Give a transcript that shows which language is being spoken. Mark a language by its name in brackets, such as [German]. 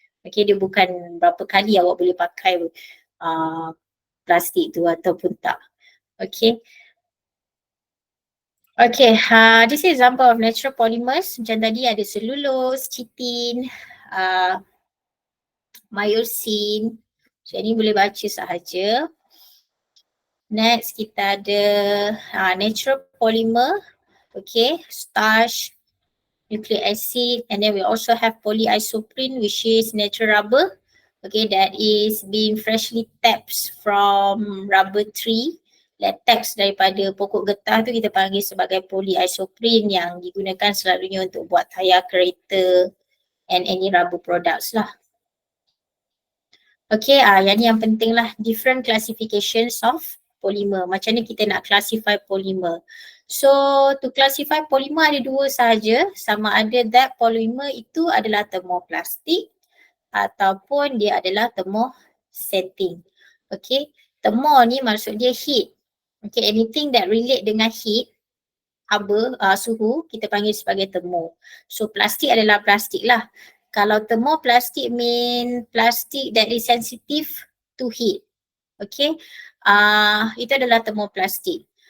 [Malay] Okay, dia bukan berapa kali awak boleh pakai plastik tu ataupun tak. Okay. [English] Okay, this is example of natural polymers. [Malay] Macam tadi ada cellulose, chitin, myosin. So ini boleh baca sahaja. Next kita ada natural polymer. [English] Okay, starch, nucleic acid, and then we also have polyisoprene, which is natural rubber. Okay, that is being freshly tapped from rubber tree. [Malay] Latex daripada pokok getah tu kita panggil sebagai polyisoprene yang digunakan selalunya untuk buat tayar kereta [English] and any rubber products [Malay] lah. Okay, yang ni yang penting lah, [English] different classifications of polymer. [Malay] Macam ni kita nak classify polymer. So to classify polymer ada 2 sahaja, sama ada that polymer itu adalah thermoplastic ataupun dia adalah thermosetting. Okay, thermo ni maksud dia heat. Okay, [English] anything that relate [Malay] dengan heat, suhu, kita panggil sebagai thermo. So plastik adalah plastik lah. [English] Kalau thermoplastic mean plastic that is sensitive to heat. [Malay] Okay, itu adalah thermoplastic.